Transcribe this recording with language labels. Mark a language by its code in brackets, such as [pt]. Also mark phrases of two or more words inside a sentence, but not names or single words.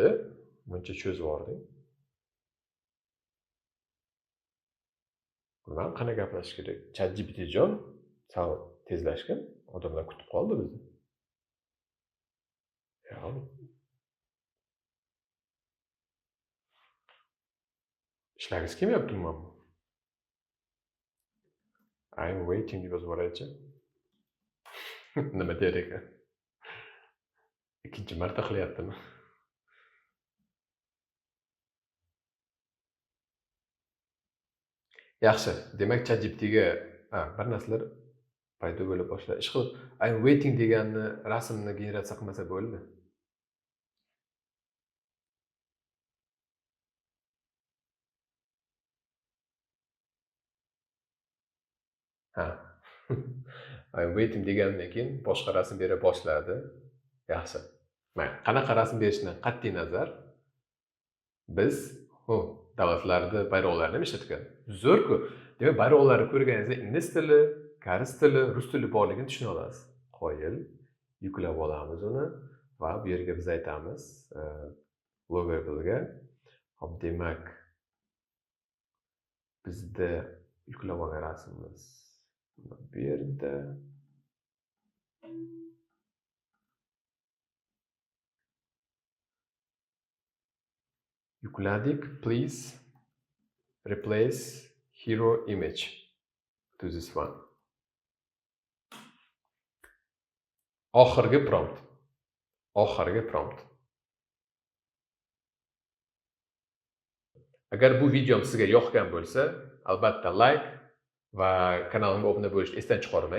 [uz] Buncha cho'zib yubording. Bilmam, qana gaplashish kerak. ChatGPT jon, sal tezlashgan. Odamlar kutib qoldi bizni. Yo'q. Ishlagingiz kelmayaptimi mana bu? [en] I'm waiting [uz] deb yozib yuboraychi. Nima der ekan? Ikkinchi marta qilyaptimi? Yaxshi. Demak, ChatGPTga bir narsalar paydo bo'la boshladi. Ishqilib, [en] I'm waiting [uz] deganni rasmni generatsiya qilmasa bo'ldi. [en] I'm waiting [uz] degandan keyin boshqa rasm bera boshladi. Yaxshi. Mayli, qanaqa rasm berishdan qat'iy nazar biz davlatlarda bayroqlarni ishlatgan. Zo'r-ku. Demak, bayroqlarni ko'rganingizda ingliz tili, koreys tili, rus tili borligini tushuna olasiz. Qo'yil, yuklab olamiz uni va bu yerga biz aytamiz Logoable'ga. Hop, demak, bizda yuklab olgan rasmimiz bu yerda. Yukladik. [en] Please replace hero image to this one. [uz] Oxirgi prompt. Agar bu videom sizga yoqgan bo'lsa, albatta like va kanalimga obuna bo'lishni esdan chiqarmang.